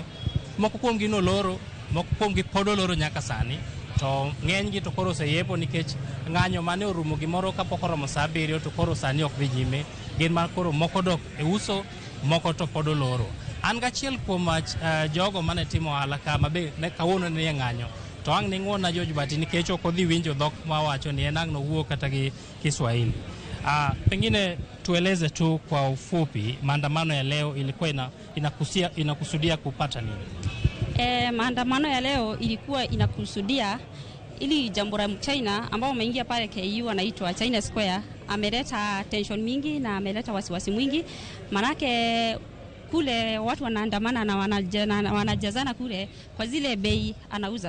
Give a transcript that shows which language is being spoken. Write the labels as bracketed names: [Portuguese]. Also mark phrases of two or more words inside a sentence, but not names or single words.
[Luo (Kenya and Tanzania)] Moko kuom gi noloro, moko kuom gi pod oloro nyaka sani, to ng'eny gi to koro oseyepo nikech ng'anyo mane orumo gimoro kapok oromo sa 7 to koro sani ok dhi nyime. Gin mar koro moko dok e uso, moko to pod oloro. An gachiel kuom jogo mane timo ohala kama be ne kawuono ne ng'anyo, to ang' ni ng'wona George Bati nikech ok odhi winjo dhok mawacho ni en ang' no wuo kata gi Kiswahili. [Swahili] Pengine tueleze tu kwa ufupi, maandamano ya leo ilikuwa inakusudia kupata nini? Maandamano ya leo ilikuwa inakusudia ili jambo la China ambao umeingia pale KU anaitwa China Square ameleta tension mingi na ameleta wasiwasi mwingi, manake kule watu wanaandamana na wanajazana kule kwa zile bei anauza.